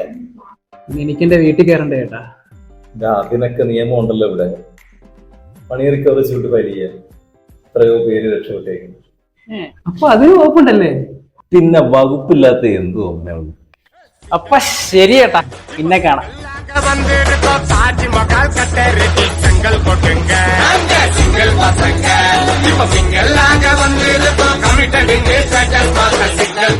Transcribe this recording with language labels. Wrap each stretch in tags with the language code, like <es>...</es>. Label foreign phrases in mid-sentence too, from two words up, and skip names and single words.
<ml>എനിക്കെന്റെ വീട്ടിൽ കയറണ്ടേ ചേട്ടാ? അതിനൊക്കെ നിയമം ഉണ്ടല്ലോ ഇവിടെ. പണി റിക്കവറി ചൂട്ട് പരിയ എത്രയോ പേര് രക്ഷപ്പെട്ടേക്കുന്നു. അപ്പൊ അതിന് വകുപ്പുണ്ടല്ലേ? പിന്നെ വകുപ്പില്ലാത്ത എന്തു അമ്മയുള്ളൂ. അപ്പൊ ശരി ചേട്ടാ, പിന്നെ കാണാം.</ml> <ta>தாஜ்மஹால் கட்டறதுக்கு செங்கல் போட்டுங்க சிங்கிள் பசங்க இப்ப சிங்கிள் ஆக வந்து கமிட்டடுங்க</ta>